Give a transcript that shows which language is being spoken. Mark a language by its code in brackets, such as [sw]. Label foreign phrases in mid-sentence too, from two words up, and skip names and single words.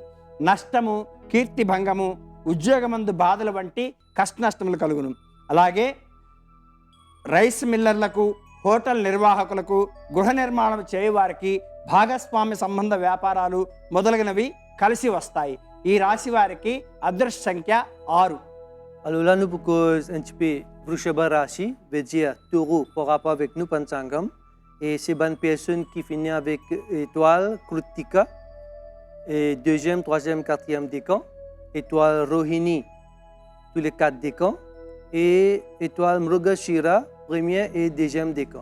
[te] నష్టము, కీర్తి భంగము, ఉద్యోగమందు బాధలు వంటి కష్ట నష్టములు కలుగును. అలాగే రైస్ మిల్లర్లకు, హోటల్ నిర్వాహకులకు, గృహ నిర్మాణం చేయవారికి, భాగస్వామ్య సంబంధ వ్యాపారాలు మొదలగునవి కలిసి వస్తాయి. ఈ రాశి వారికి అదృష్ట సంఖ్య 6. [fr] Alors là, nous pouvons un petit peu Vrushabha Rashi, veut dire taureau par rapport avec nous, Panchangam. Et c'est bonne personne qui finit avec étoile Kritika, et 2e, 3e, 4e décan, étoile Rohini, tous les 4 décans, et étoile Mrugashira, 1er et 2e décan.